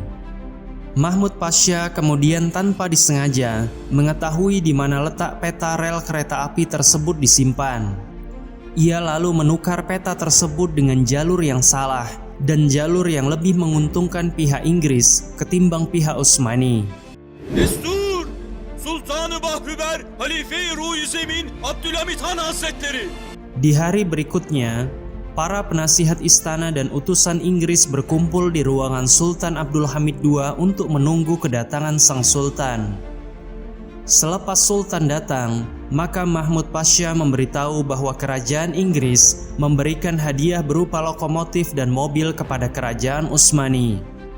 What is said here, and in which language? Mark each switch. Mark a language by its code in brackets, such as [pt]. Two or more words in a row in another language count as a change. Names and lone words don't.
[id] Mahmud Pasha kemudian tanpa disengaja mengetahui di mana letak peta rel kereta api tersebut disimpan. Ia lalu menukar peta tersebut dengan jalur yang salah dan jalur yang lebih menguntungkan pihak Inggris ketimbang pihak Utsmani. Destur! [tr] Sultanı Bahriver Halife-i Ruh-i Zemin Abdülhamid Han Hazretleri. [id] Di hari berikutnya, para penasihat istana dan utusan Inggris berkumpul di ruangan Sultan Abdul Hamid II untuk menunggu kedatangan sang sultan. Selepas sultan datang, maka Mahmud Pasha memberitahu bahwa kerajaan Inggris memberikan hadiah berupa lokomotif dan mobil kepada kerajaan Utsmani.